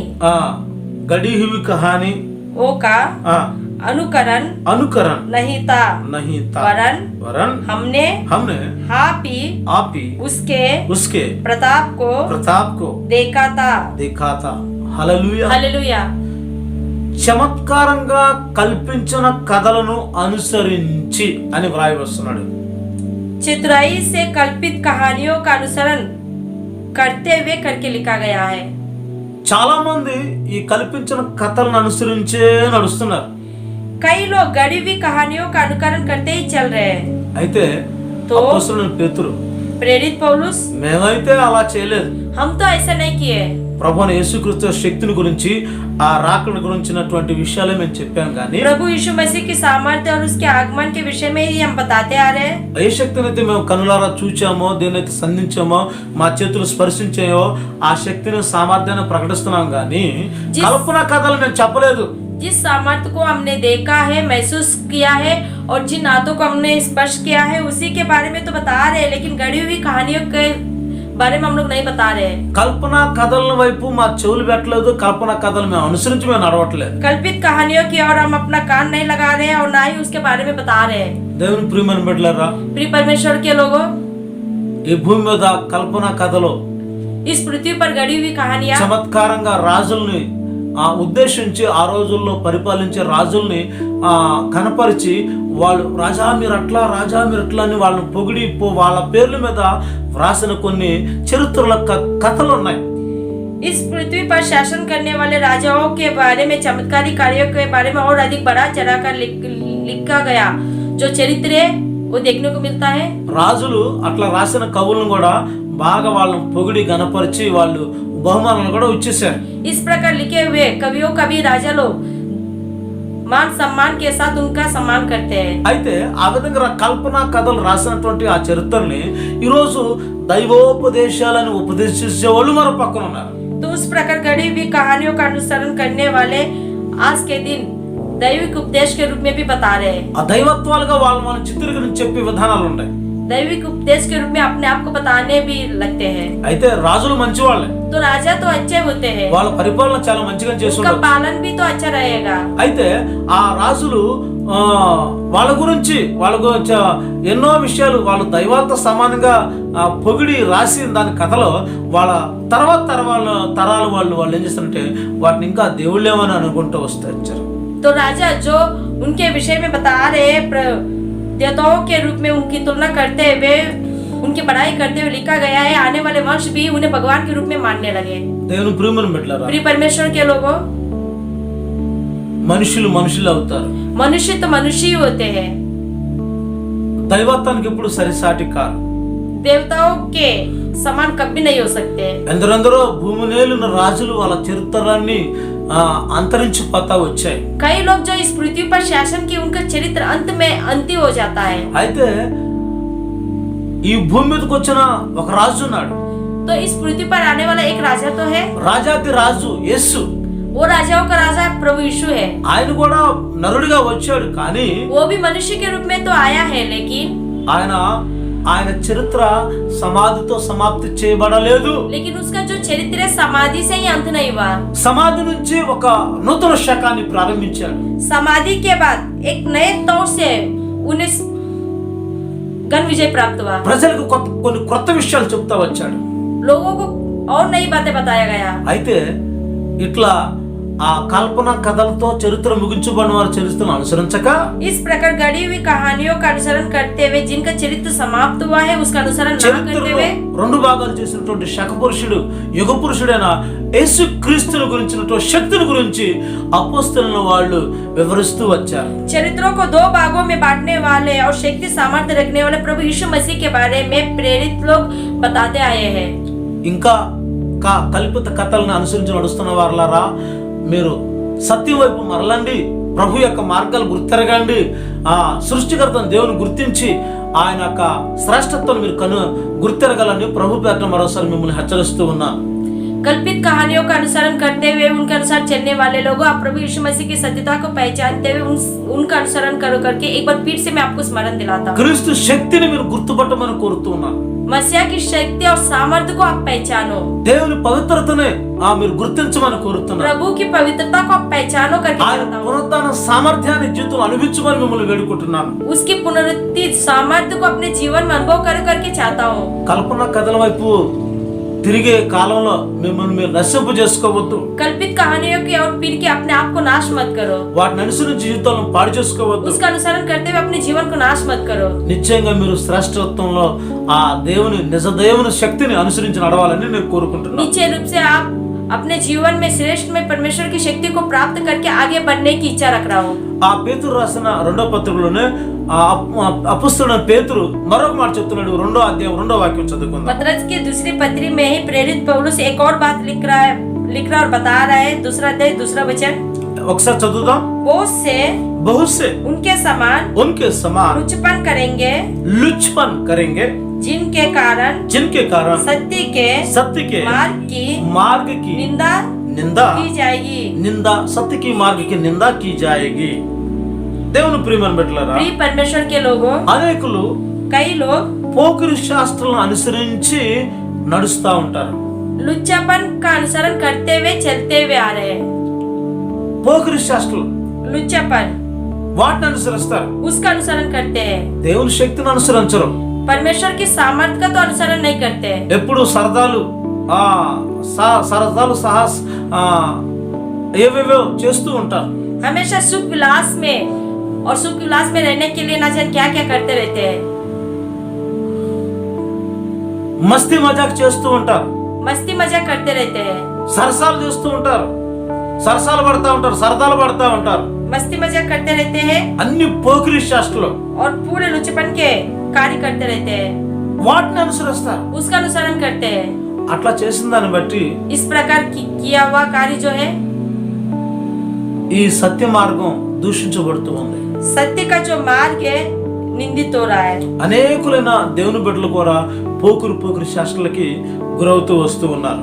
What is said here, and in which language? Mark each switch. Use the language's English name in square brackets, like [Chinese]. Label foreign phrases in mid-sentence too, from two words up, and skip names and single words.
[Hindi] गढ़ी हुई कहानी वो का अनुकरण नहीं था, वरन हमने आप ही उसके प्रताप को देखा था। हालेलुया। [Telugu] చమత్కారంగా కల్పించిన కథలను అనుసరించి అని వ్రాయవస్తున్నాడు. [Hindi] चतुराई से कल्पित कहानियों का अनुसरण करते हुए करके लिखा गया है। [Telugu] చాలా మంది ఈ కల్పించిన కథలను అనుసరించే నడుస్తున్నారు. [Hindi] कई लोग गढ़ी हुई कहानियों का अनुकरण करते ही चल रहे हैं। [Telugu] అయితే అపోస్తలుడైన పేతురు, [Hindi] प्रेरित पौलुस, [Telugu] మేమైతే అలా చేయలేదు, [Hindi] हम तो ऐसा नहीं किए। [Telugu] ప్రభువైన యేసుక్రీస్తు శక్తిని గురించి ఆ రాకడ గురించినటువంటి విషయాలే మేము చెప్పాం, కానీ [Hindi] प्रभु यीशु मसीह की सामर्थ्य और उसके आगमन के विषय में ही हम बताते आ रहे हैं। [Telugu] ఏ శక్తిని అయితే మేము కనులారా చూచామో, దేనైతే సంధించామో, మా చేతులు స్పర్శించాయో ఆ శక్తిని సామర్థ్యాన్ని ప్రకటిస్తున్నాం, కానీ కల్పన కథలు మేము చెప్పలేదు। [Hindi] जिस सामर्थ्य को हमने देखा है, महसूस किया है और जिन हाथों को हमने स्पर्श किया है उसी के बारे में तो बता रहे हैं, लेकिन गढ़ी हुई कहानियों के बारे में हम लोग नहीं बता रहे हैं। [Telugu] కల్పన కథల వైపు మా చెవులు పెట్టలేదు, కల్పన కథలు మేము అనుసరించి మేము నడవట్లేదు। [Hindi] कल्पित कहानियों की ओर हम अपना कान नहीं लगा रहे हैं और ना ही उसके बारे में बता रहे हैं। [Telugu] దేవుని ప్రియమైన బిడ్డలారా, [Hindi] प्रिय परमेश्वर के लोगों, [Telugu] ఈ భూమి మీద కల్పన కథలో [Hindi] इस पृथ्वी पर गढ़ी हुई कहानियां [Telugu] చమత్కారంగా రాజుల్ని ఉద్దేశించి ఆ రోజుల్లో పరిపాలించే రాజుల్ని కనపరిచి వాళ్ళు రాజా మీరు అట్లా అని వాళ్ళని పొగిడి వాళ్ళ పేర్ల మీద వ్రాసిన కొన్ని చరిత్రల కథలు ఉన్నాయి। [Hindi] इस पृथ्वी पर शासन करने वाले राजाओं के बारे में, चमत्कारी कार्यों के बारे में और अधिक बढ़ा चढ़ाकर लिखा गया जो चरित्र वो देखने को मिलता है। [Telugu] రాజులు అట్లా రాసిన కవులను కూడా బాగా వాళ్ళని పొగిడి గణపరిచి వాళ్ళు బహుమానాలు కూడా ఇచ్చేశారు। [Hindi] इस प्रकार लिखे हुए कवियों का भी राजा लोग मान सम्मान के साथ उनका सम्मान करते हैं। [Telugu] అయితే ఆ విధంగా కల్పన కథలు రాసినటువంటి ఆ చరిత్రని ఈ రోజు దైవోపదేశాలను ఉపదేశించే వాళ్ళు మన పక్కన ఉన్నారు। [Hindi] तो उस प्रकार गढ़ी हुई कहानियों का अनुसरण करने वाले आज के दिन दैविक उपदेश के रूप में भी बता रहे हैं। [Telugu] ఆ దైవత్వాలుగా వాళ్ళు మన చిత్రీకరించి చెప్పే విధానాలు ఉన్నాయి। [Hindi] दैविक उपदेश के रूप में अपने आप को बताने भी लगते हैं। [Telugu] అయితే రాజులు మంచి వాళ్ళే, [Hindi] तो राजा तो अच्छे होते हैं, [Telugu] వాళ్ళ పరిపాలన చాలా మంచిగా [Hindi] उनका [Telugu] చేస్తున్నారు। [Hindi] पालन भी तो अच्छा रहेगा। [Telugu] అయితే ఆ రాజులు వాళ్ళ గురించి ఎన్నో విషయాలు వాళ్ళు దైవాలతో సమానంగా పొగిడి రాసి దాని కథలో వాళ్ళ తరాల వాళ్ళు ఏం చేస్తారంటే వాటిని ఇంకా దేవుళ్ళేమని అనుకుంటూ వస్తారు। [Hindi] तो राजा जो उनके विषय में बता रहे देवताओं के रूप में उनकी तुलना करते हुए उनकी बड़ाई करते हुए लिखा गया है। आने वाले वंश भी उन्हें भगवान के रूप में मानने लगे। [Telugu] దేవుని ప్రియమైన బిడ్డలారా, [Hindi] प्रिय परमेश्वर के लोगों, [Telugu] మనుషులు అవుతారు, [Hindi] मनुष्य तो मनुष्य ही होते हैं, [Telugu] దైవత్వానికి ఎప్పుడు సరిసాటి కాదు। [Hindi] देवताओं के समान कभी नहीं हो सकते। [Telugu] ఎందరెందరో భూమి నేలున్న రాజులు వాళ్ళ చరిత్రలన్నీ అంతరించిపోతా వచ్చాయి। [Hindi] कई लोग जो इस पृथ्वी पर शासन की उनका चरित्र अंत में अंतिम हो जाता है। [Telugu] అయితే ఈ భూమి మీదకి వచ్చిన ఒక రాజు ఉన్నాడు। [Hindi] तो इस पृथ्वी पर आने वाला एक राजा तो है, [Telugu] రాజాది రాజు యేసు। [Hindi] वो राजाओं का राजा प्रभु यीशु है। [Telugu] ఆయన కూడా నరుడిగా వచ్చాడు, కానీ [Hindi] वो भी मनुष्य के रूप में तो आया है, लेकिन [Telugu] ఆయన చరిత్ర సమాధితో సమాప్తి చేయబడలేదు। [Hindi] लेकिन उसका जो चरित्र है समाधि से ही अंत नहीं हुआ। [Telugu] సమాధి నుంచి ఒక నూతన శకాన్ని ప్రారంభించాడు। [Hindi] समाधि के बाद एक नए तौर से उन्हें गण विजय प्राप्त हुआ। [Telugu] ప్రజలకు కొన్ని కొత్త విషయాలు చెప్తా వచ్చాడు। [Hindi] लोगों को और नई बातें बताया गया। [Telugu] అయితే ఇట్లా ఆ కల్పన కథలతో చరిత్ర ముగించబడిన వారి చరిత్రను అనుసరించక [Hindi] इस प्रकार गढ़ी हुई कहानियों का अनुसरण करते हुए जिनका चरित्र समाप्त हुआ है उसका अनुसरण न करते हुए [Telugu] రెండు భాగాలు చేసినటువంటి శక పురుషుడు యుగ పురుషుడైన యేసు క్రీస్తుని గురించినటువంటి శక్తిని గురించి అపోస్తలుల వాళ్ళు వివరిస్తూ వచ్చారు। [Hindi] चरित्रों को दो भागों में बांटने वाले और शक्ति सामर्थ्य रखने वाले प्रभु यीशु मसीह के बारे में प्रेरित लोग बताते आए हैं। [Telugu] ఇంకా కల్పిత కథలను అనుసరించి నడుస్తున్న వారలారా, మీరు సత్యం వైపు మరలండి, ప్రభు యొక్క మార్గాలు గుర్తిరగండి, ఆ సృష్టికర్త దేవుని గుర్తించి ఆయన యొక్క శ్రేష్టత్వాన్ని మీరు గుర్తిరగలని ప్రభు పేరట మరోసారి మిమ్మల్ని హెచ్చరిస్తూ ఉన్నాను। [Hindi] कल्पित कहानियों का अनुसरण करते हुए उनके अनुसार चलने वाले लोगों, आप प्रभु यीशु मसीह की सत्यता को पहचानते हुए उनका अनुसरण करो करके एक बार फिर से मैं आपको स्मरण दिलाता हूँ। [Telugu] క్రీస్తు శక్తిని మీరు గుర్తుపట్టమని కోరుతూ ఉన్నాను। [Hindi] मसीह की शक्ति और सामर्थ्य को आप पहचानो। [Telugu] దేవుని పవిత్రతనే మీరు గుర్తించమని కోరుతున్నాను। [Hindi] प्रभु की पवित्रता को आप पहचानो करके [Telugu] ఆయన [Hindi] कहता हूँ। [Telugu] పునరుత్థాన సామర్థ్యాన్ని జీవితంలో అనుభవించమని మిమ్మల్ని వేడుకుంటున్నాను। [Hindi] उसकी पुनरुत्थान सामर्थ्य को अपने जीवन में अनुभव करके चाहता हूँ। [Telugu] కల్పన కథల వైపు తిరిగే కాలంలో మిమ్మల్ని మీరు నశింపు చేసుకోవద్దు। [Hindi] कल्पित कहानियों की ओर फिर के अपने आप को नाश मत करो। [Telugu] వాటిని అనుసరించి జీవితాలను పాడు చేసుకోవద్దు। [Hindi] उसका अनुसरण करते हुए अपने जीवन को नाश मत करो। [Telugu] నిశ్చయంగా మీరు శ్రేష్టత్వంలో ఆ దేవుని నిజ దేవుని శక్తిని అనుసరించి నడవాలని నేను కోరుకుంటున్నాను। [Hindi] निश्चय रूप से आप अपने जीवन में श्रेष्ठ में परमेश्वर की शक्ति को प्राप्त करके आगे बढ़ने की इच्छा रख रहा हूँ। [Telugu] ఆ పేతురు రాసిన 2వ పత్రికలోనే అపొస్తలుడైన పేతురు మరొక మాట చెప్తున్నాడు। 2వ అధ్యాయం 2వ వాక్యం చదువుకుందాం। [Hindi] पतरस की दूसरी पत्री में ही प्रेरित पौलुस एक और बात लिख रहा और बता रहा है। दूसरा अध्याय 2रा वचन [Telugu] ఒకసారి చదువుదాం। [Hindi] बहुत से उनके समान लुचपन करेंगे जिनके कारण सत्य के मार्ग की निंदा सत्य की मार्ग की निंदा की जाएगी। [Telugu] దేవుని ప్రియమైన బిడ్డలారా, [Hindi] प्रिय परमेश्वर के लोगों, [Telugu] అనేకులు [Hindi] कई लोग [Telugu] పోకిరి శాస్త్రాలను అనుసరించి నడుస్తా ఉంటారు। [Hindi] लुच्चापन का अनुसरण करते हुए चलते हुए आ रहे हैं। [Telugu] పోకిరి శాస్త్రాలు [Hindi] लुच्चापन [Telugu] వాటిని అనుసరిస్తారు, [Hindi] उसका अनुसरण करते हैं। [Telugu] దేవుని శక్తిని అనుసరించరు। [Hindi] परमेश्वर की सामर्थ्य का तो अनुसरण नहीं करते। [Telugu] ఎప్పుడు సరదాలు సాహస్ ఏవేవో చేస్తూ ఉంటారు। [Hindi] हमेशा सुख विलास में और सुख विलास में रहने के लिए ना जाने क्या क्या करते रहते हैं। मस्ती मजाक [Telugu] చేస్తూ ఉంటారు, [Hindi] मस्ती मजाक करते रहते हैं, [Telugu] సరసాలు చేస్తూ ఉంటారు, సరసాలు పడతా ఉంటారు, సరదాలు పడతా ఉంటారు, [Hindi] मस्ती मजाक करते रहते हैं [Telugu] అన్ని పోకిరి శాస్త్రాలు [Hindi] और पूरे लुचपन के कार्य करते रहते हैं। [Telugu] వాటిని అనుసరిస్తారు। [Hindi] उसका अनुसरण करते हैं। [Telugu] అట్లా చేసిన దాన్ని బట్టి [Hindi] इस प्रकार किया हुआ कार्य जो है [Telugu] ఈ సత్య మార్గం దూషించబడుతూ ఉంది. [Hindi] सत्य का जो मार्ग है निंदित हो रहा है. [Telugu] అనేకులైన దేవుని బిడ్డలు కూడా పోకురు శాస్త్రాలకి గురవుతూ వస్తూ ఉన్నారు.